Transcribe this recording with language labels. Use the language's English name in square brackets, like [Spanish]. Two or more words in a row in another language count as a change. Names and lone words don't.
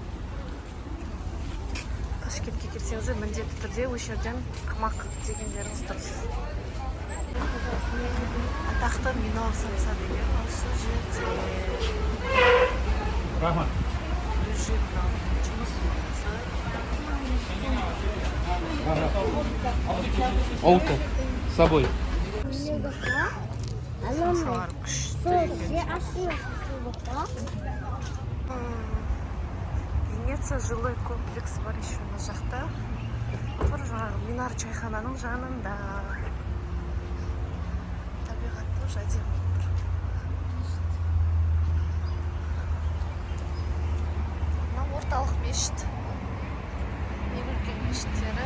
[Kazakh] Ташкентке келсеңіздер міндетті түрде осы жерден тамақ дегендеріңіз дұрыс. Атақты Минор самса деген осы жерде. Рахмат. [Russian] Олка с собой. [Kazakh] Венеция [Russian] жилой комплекс [Kazakh] бар еще мына жақта. Тұр жаңағы Минар чайхананың жанында. Табиғат тоже әдемі тұр. Мына орталық мешіт. Ең үлкен мешіттері.